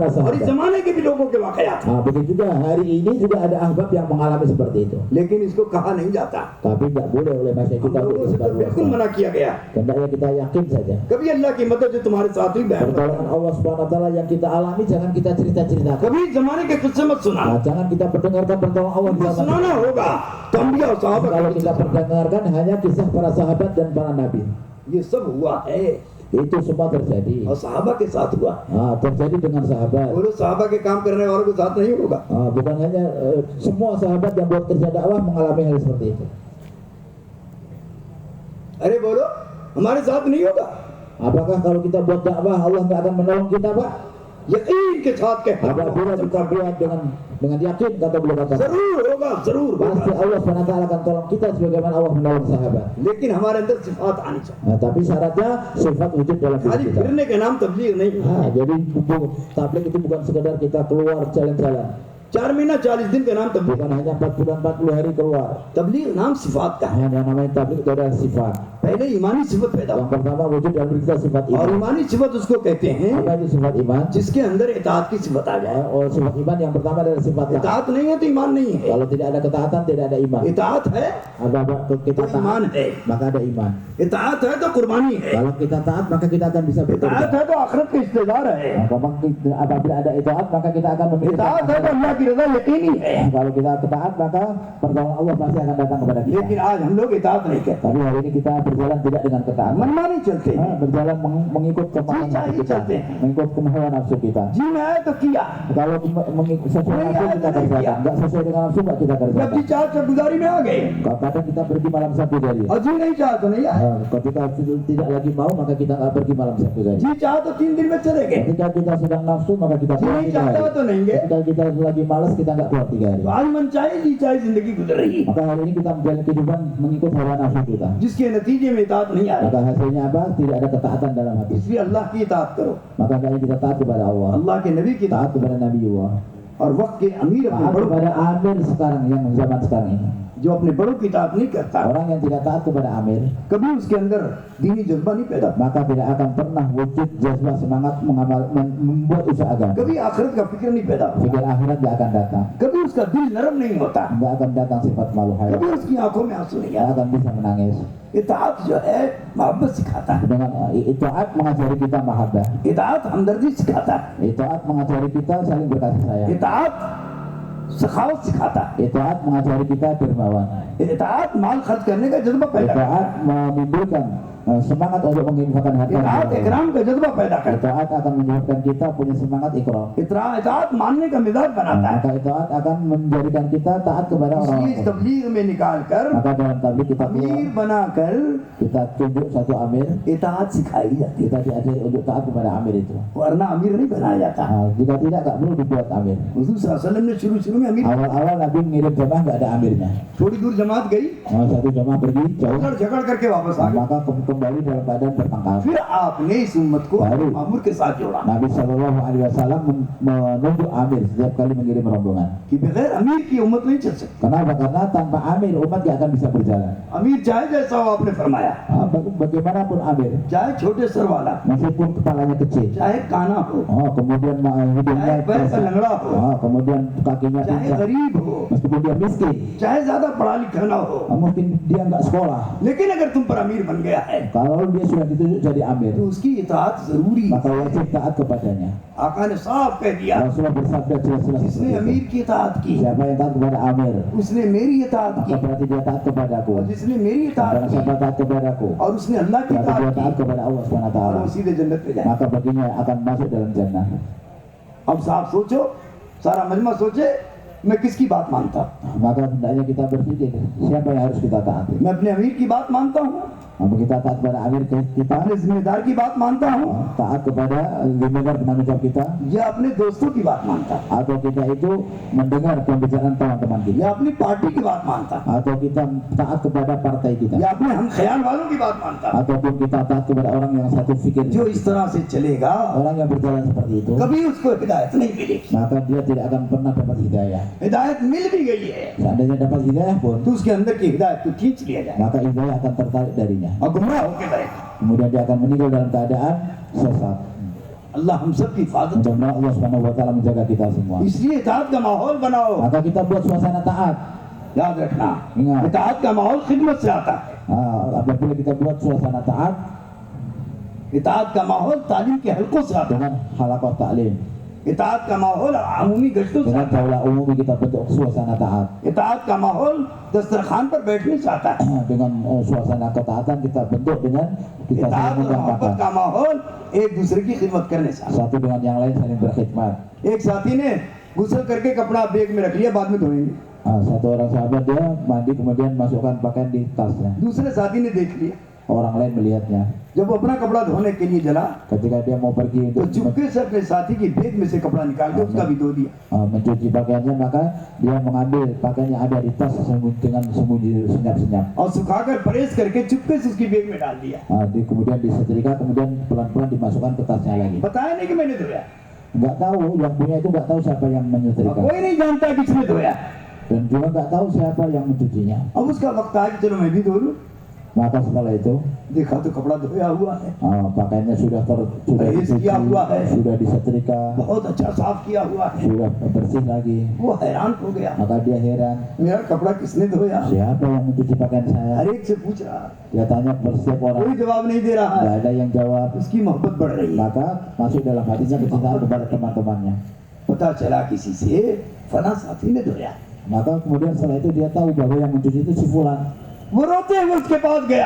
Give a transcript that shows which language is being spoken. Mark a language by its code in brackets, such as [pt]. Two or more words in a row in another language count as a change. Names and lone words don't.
[hi] और इस [id] sahabat. [hi] जमाने के भी लोगों के वाकयात हैं, [id] Begitu juga hari ini juga ada ahbab yang mengalami seperti itu. [hi] लेकिन इसको कहा नहीं जाता, [id] Tapi tidak boleh oleh masyarakat [hi] हम [id] kita [hi] लोगों [id] untuk [hi] से तो बिल्कुल [id] sebarluaskan. [hi] मना किया गया। [id] Hendaknya kita yakin saja. [hi] कभी अल्लाह की मदद जो तुम्हारे साथ हुई बयान करो, [id] Pertolongan Allah [ar] سبحانه وتعالى [id] yang kita alami jangan kita cerita-ceritakan. [hi] कभी जमाने के किस्से मत सुना, [id] Jangan kita perdengarkan pertolongan Allah di [hi] जो [id] zaman [hi] सुनाना होगा तो अंबिया और सहाबा [id] Kalau [hi] का [id] kita perdengarkan hanya kisah para sahabat dan para nabi. [hi] ये सब हुआ है [id] Itu semua terjadi. [hi] और सहाबा के साथ हुआ, [id] Terjadi dengan sahabat. [hi] बोलो सहाबा के काम करने वालों के साथ नहीं होगा। [id] Bukan hanya semua sahabat yang buat kerja dakwah mengalami hal seperti itu. [hi] अरे बोलो हमारे साथ नहीं होगा, [id] Apakah kalau kita buat dakwah Allah nggak akan menolong kita, Pak? [hi] यकीन के साथ कहता [id] Apabila kita buat dengan yakin, kata beliau kata, [hi] जरूर होगा, जरूर [id] pasti [hi] होगा, [id] Allah SWT akan tolong kita sebagaimana Allah menolong sahabat. [hi] लेकिन हमारे अंदर सिफात आनी चाहिए। [id] Tapi syaratnya sifat wujud dalam diri [hi] खाली [id] kita. [hi] फिरने के नाम तबलीग नहीं, [id] Jadi tabligh itu bukan sekedar kita keluar jalan-jalan. [hi] 4 महीना 40 दिन का नाम तबलीग, [id] Bukan hanya 4 bulan 40 hari keluar. [hi] तबलीग नाम सिफात का है। [id] Yang namanya tabligh itu adalah sifat. [hi] पहले ईमानी सिफत पैदा [id] Yang [hi] हो [id] pertama wujud dalam diri kita sifat [hi] और [id] iman. [hi] ईमानी सिफत उसको कहते हैं [id] Apa itu sifat iman? [hi] जिसके अंदर इताअत की सिफत आ जाए। [id] Sifat iman yang pertama adalah sifat taat. [hi] इताअत नहीं है तो ईमान नहीं है, [id] Kalau tidak ada ketaatan tidak ada iman. [hi] इताअत है [id] Ada kita [hi] तो ईमान [id] taat [hi] है, [id] maka ada iman. [hi] इताअत है तो कुर्बानी है, [id] Kalau kita taat maka kita akan bisa [hi] इताअत [id] bertobat. [hi] है तो आखिरत का इस्तेदार है, [id] Apabila ada itaat maka kita akan memiliki [hi] इताअत है तो अल्लाह की रजा यकीनी है। [id] Kalau kita taat maka pertolongan Allah pasti akan datang kepada kita. [hi] लेकिन आज हम लोग इताअत नहीं कहते, [id] Tapi hari ini kita berjalan tidak dengan ketaatan. [hi] मनमानी चलते हैं, [id] Berjalan mengikut kemauan Cinta nafsu kita, icat ya. mengikut kemauan nafsu kita. [hi] जी में आए तो किया, [id] Kalau mengikut sesuai nafsu kita kerjakan, nggak sesuai dengan nafsu nggak kita [hi] जब जी [id] kerjakan. [hi] चाह से गुजारी में आ गए [id] Kadang kita pergi malam Sabtu dari. [hi] और जी नहीं चाह तो नहीं आए, [id] Ketika tidak lagi mau maka kita nggak pergi malam Sabtu dari. [hi] जी चाह तो 3 दिन में चले गए, [id] Ketika kita sedang nafsu maka kita [hi] जी [id] pulang [hi] नहीं [id] 3 [hi] चाहता [id] hari. [hi] तो नहीं गए। [id] Ketika kita lagi malas kita nggak keluar 3 hari. [hi] तो आज मन चाहे जी चाहे जिंदगी गुजर रही है, [id] Maka hari ini kita menjalani kehidupan mengikut hawa nafsu kita. [hi] जिसके नतीजे में इताअत नहीं आ रही, [id] Maka hasilnya apa? Tidak ada ketaatan dalam hati. [hi] इसलिए अल्लाह की इताअत करो, [id] Maka kali kita taat kepada Allah, [hi] अल्लाह के नबी की इताअत [id] taat kepada Nabi Allah, [hi] और वक्त के अमीर अपने [id] taat [hi] बड़ों [id] kepada Amir sekarang yang zaman sekarang ini. [hi] जो अपने बड़ों की इताअत नहीं करता, [id] Orang yang tidak taat kepada Amir, [hi] कभी उसके अंदर दीनी जज्बा नहीं पैदा, [id] maka tidak akan pernah wujud jazbah semangat membuat usaha agama. [hi] कभी आखिरत का फिक्र नहीं पैदा, [id] Pikir akhirat tidak akan datang, [hi] कभी उसका दिल नरम नहीं होता, [id] nggak akan datang sifat malu hayat, [hi] कभी उसकी आंखों में आंसू नहीं [id] nggak [hi] आता। [id] akan bisa menangis. [hi] इताअत जो है मोहब्बत सिखाता है, [id] Dengan itaat mengajari kita mahabbah, [hi] इताअत हमदर्दी सिखाता है, [id] itaat mengajari kita saling berkasih sayang, [hi] इताअत सखावत सिखाता है, [id] itaat mengajari kita dermawan, [hi] इताअत माल खर्च करने का जज्बा पैदा करता है, [id] itaat menimbulkan semangat untuk menginfakkan harta. [hi] इताअत इकराम का जज्बा पैदा करता [id] Itaat akan menyebabkan kita punya semangat ikram. [hi] है इताअत मानने का मिजाज बनाता है [id] Maka itaat akan menjadikan kita taat kepada [hi] इसलिए [id] orang-orang. [hi] इस तबलीग में निकाल कर [id] Maka dalam tabligh kita [hi] अमीर बनाकर [id] kita tunjuk satu amir, [hi] इताअत सिखाई जाती [id] kita diajari untuk taat kepada amir itu. [hi] है वरना अमीर नहीं बनाया जाता [id] Jika tidak, tak perlu dibuat amir. [hi] हुजूर [ar] صلى الله عليه وسلم [hi] ने शुरू में अमीर [id] Awal-awal Nabi mengirim jamaah nggak ada amirnya. [hi] थोड़ी दूर जमात गई [id] Satu jamaah pergi jauh, [hi] झगड़ झगड़ करके वापस आ गए [id] maka kembali dalam keadaan bertengkar. [hi] फिर आपने इस उम्मत को बारू। मामूर के साथ जोड़ा [id] Nabi [ar] صلى الله عليه وسلم [id] menunjuk amir setiap kali mengirim rombongan. [hi] कि बगैर अमीर की उम्मत नहीं चल सकती [id] Kenapa? Karena tanpa amir umat gak akan bisa berjalan. [hi] अमीर चाहे जैसा हो आपने फरमाया [id] Bagaimanapun amir, [hi] चाहे छोटे सर वाला [id] meskipun kepalanya kecil, [hi] चाहे काना हो [id] kemudian hidungnya [hi] चाहे पैर का लंगड़ा हो [id] kemudian kakinya [hi] चाहे [id] pincang, [hi] गरीब हो [id] meskipun dia miskin, [hi] चाहे ज्यादा पढ़ा लिखा ना हो [id] mungkin dia nggak sekolah. [hi] लेकिन अगर तुम पर अमीर बन गया है [id] Kalau dia sudah ditunjuk jadi amir, [hi] तो उसकी इताअत जरूरी है [id] maka wajib taat kepadanya. [hi] आका ने साफ कह दिया [id] Rasulullah bersabda jelas-jelas [hi] जिसने [id] seperti itu. [hi] अमीर की इताअत की [id] Siapa yang taat kepada amir, [hi] उसने मेरी इताअत [id] maka [hi] की [id] berarti dia taat kepadaku. [hi] और जिसने मेरी [id] Dan [hi] इताअत [id] barang [hi] की [id] siapa taat kepadaku, [hi] और उसने अल्लाह की [id] berarti dia [hi] इताअत [id] taat [hi] की [id] kepada Allah [ar] سبحانه و [hi] और [id] taala. [hi] वो सीधे जन्नत पे जाए [id] Maka baginya akan masuk dalam jannah. [hi] अब साहब सोचो सारा मजमा सोचे मैं किसकी बात मानता हूँ [id] Maka hendaknya kita berpikir siapa yang harus kita taati. [hi] मैं अपने अमीर की बात मानता हूँ [id] Apa kita taat kepada amir kita, [hi] अपने जिम्मेदार की बात मानता हूँ [id] taat kepada zimmedar penanggung jawab kita, [hi] या अपने दोस्तों की बात मानता हूँ [id] atau kita itu mendengar pembicaraan teman-teman kita, [hi] या अपनी पार्टी की बात मानता हूँ [id] atau kita taat kepada partai kita, [hi] या अपने हम ख्याल वालों की बात मानता हूँ [id] ataupun kita taat kepada orang yang satu fikir. [hi] जो इस तरह से चलेगा [id] Orang yang berjalan seperti itu, [hi] कभी उसको हिदायत नहीं मिलेगी [id] maka dia tidak akan pernah dapat hidayah. [hi] हिदायत मिल भी गई है [id] Seandainya dapat hidayah pun, [hi] तो उसके अंदर की हिदायत को खींच लिया जाए [id] maka hidayah akan tertarik darinya. [hi] और गुमराह होकर रहेगा [id] Kemudian dia akan meninggal dalam keadaan sesat. [hi] अल्लाह हम सब की हिफाजत [id] Mudah-mudahan Allah [ar] سبحانه وتعالى [id] menjaga kita semua. [hi] इसलिए इताअत का माहौल बनाओ [id] Maka kita buat suasana taat. [hi] याद रखना इंगात। इताअत का माहौल खिदमत से आता है [id] Apabila kita buat suasana taat [hi] इताअत का माहौल तालीम के हलकों से आता [id] dengan halaqah ta'lim, [hi] है इताअत का माहौल अमूमी गश्तों से [id] dengan [hi] आता है [id] daulah umum kita bentuk suasana taat. [hi] इताअत का माहौल दस्तरखान पर बैठने से आता है [id] Dengan suasana ketaatan kita bentuk dengan kita saling [hi] इताअत और [id] mengundang [hi] मोहब्बत [id] makan. [hi] का माहौल एक दूसरे की खिदमत करने से आता [id] Satu dengan yang lain saling berkhidmat. [hi] है एक साथी ने गुस्ल करके कपड़ा बैग में रख लिया बाद में धोएंगे [id] Satu orang sahabat dia mandi kemudian masukkan pakaian di tasnya. [hi] दूसरे साथी ने देख लिया [id] Orang lain melihatnya. [hi] जब वो अपना कपड़ा धोने के लिए जला [id] Ketika dia mau pergi [hi] तो [id] untuk [hi] चुपके से अपने साथी की बैग में से कपड़ा निकाल के उसका भी धो दिया [id] mencuci pakaiannya, maka dia mengambil pakaian yang ada di tas dengan sembunyi senyap-senyap. [hi] और सुखाकर प्रेस करके चुपके से उसकी बैग में डाल दिया [id] Kemudian disetrika, kemudian pelan-pelan dimasukkan ke tasnya lagi. [hi] बताया नहीं कि मैंने धोया [id] Nggak tahu, yang punya itu nggak tahu siapa yang [hi] और [id] menyetrika, [hi] कोई नहीं जानता किसने धोया [id] dan juga nggak tahu siapa yang mencucinya. [hi] अब उसका वक्त आया कि चलो मैं भी धो लूं [id] Maka setelah itu [hi] देखा तो कपड़ा धोया हुआ है [id] pakaiannya sudah Beres dicuci, [hi] किया हुआ है. [id] sudah disetrika, [hi] बहुत अच्छा साफ किया हुआ है [id] sudah bersih lagi. [hi] वो हैरान हो गया [id] Maka dia heran, [hi] मेरा कपड़ा किसने धोया [id] siapa yang mencuci pakaian saya? [hi] हर एक से पूछ रहा है [id] Dia tanya kepada setiap orang, [hi] कोई जवाब नहीं दे रहा [id] nggak [hi] है [id] ada yang jawab. [hi] उसकी मोहब्बत बढ़ रही है [id] Maka masuk dalam hatinya kecintaan kepada teman-temannya. [hi] पता चला किसी से फला साथी ने धोया [id] Maka kemudian setelah itu dia tahu bahwa yang mencuci itu si fulan. [hi] वो रोते हुए उसके पास गया